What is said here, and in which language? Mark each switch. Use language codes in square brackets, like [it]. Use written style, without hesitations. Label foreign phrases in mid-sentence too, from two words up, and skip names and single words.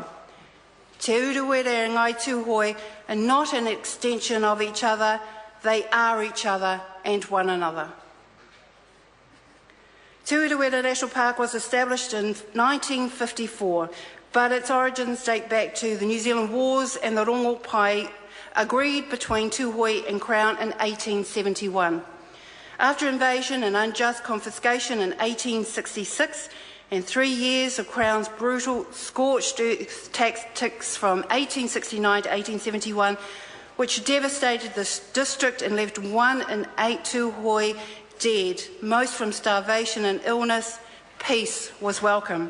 [en] Te Urewera and Ngai Tuhoe are not an extension of each other, they are each other and one another. Te Urewera National Park was established in 1954, but its origins date back to the New Zealand Wars and the [mi] rongo pai [en] agreed between Tuhoe and Crown in 1871. After invasion and unjust confiscation in 1866 and 3 years of Crown's brutal scorched earth tactics from 1869 to 1871, which devastated this district and left 1 in 8 Tuhoe dead, most from starvation and illness, peace was welcome.